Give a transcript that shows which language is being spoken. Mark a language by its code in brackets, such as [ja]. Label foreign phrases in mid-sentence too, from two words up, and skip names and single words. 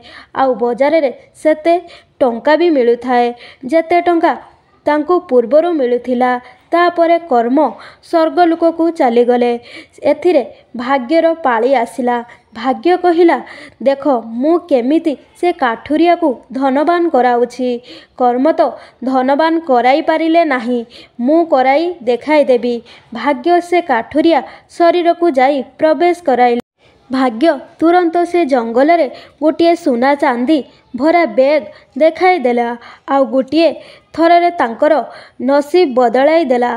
[or] ଆଉ ବଜାର ରେ ସେତେ ଟଙ୍କା ବି ମିଳୁଥାଏ ଯେତେ ଟଙ୍କା ତାଙ୍କୁ ପୂର୍ବରୁ ମିଳୁଥିଲା। ତାପରେ କର୍ମ ସ୍ୱର୍ଗଲୋକ କୁ ଚାଲିଗଲେ। ଏଥିରେ ଭାଗ୍ୟର ପାଳି ଆସିଲା। ଭାଗ୍ୟ କହିଲା, ଦେଖ ମୁଁ କେମିତି ସେ କାଠୁରିଆ କୁ ଧନବାନ କରାଉଛି। କର୍ମ ତ ଧନବାନ କରାଇ ପାରିଲେ ନାହିଁ, ମୁଁ କରାଇ ଦେଖାଇ ଦେବି। ଭାଗ୍ୟ ସେ କାଠୁରିଆ ଶରୀର କୁ ଯାଇ ପ୍ରବେଶ କରାଇଲେ। ଭାଗ୍ୟ ତୁରନ୍ତ ସେ ଜଙ୍ଗଲ ରେ ଗୋଟେ ସୁନା ଚାନ୍ଦି ଭରା ବ୍ୟାଗ ଦେଖାଇ ଦେଲା। ଆଉ ଗୋଟେ ଥରରେ ତାଙ୍କର ନସିବ ବଦଳାଇ ଦେଲା।